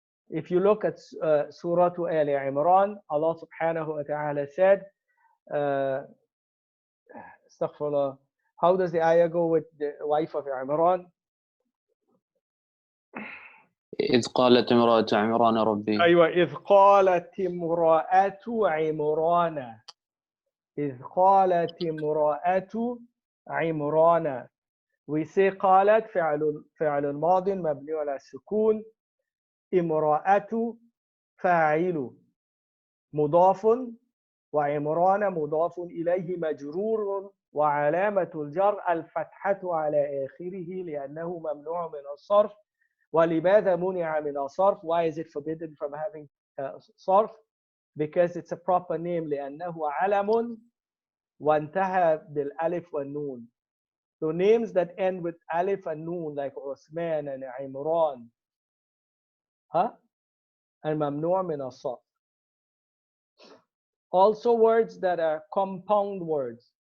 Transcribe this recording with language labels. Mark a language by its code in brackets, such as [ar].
[en] If you look at Surah Al Imran, Allah subhanahu wa ta'ala said, astaghfirullah, how does the ayah go with the wife of Imran? [ar] إذ قالت امرأة عمران ربي. أيوة, إذ قالت امرأة عمران. إذ قالت امرأة عمران. [en] We say [ar] قالت فعل ماض مبني على السكون. امرأة فاعل مضاف وعمران مضاف إليه مجرور وعلامة الجر الفتحة على آخره لأنه ممنوع من الصرف. ولماذا منع من الصرف? [en] Why is it forbidden from having صرف? Because it's a proper name [ar] لأنه علم وانتهى بالألف والنون. [en] So names that end with alif and noon like Uthman and Imran and mamnu' min as-sarf. Also words that are compound words.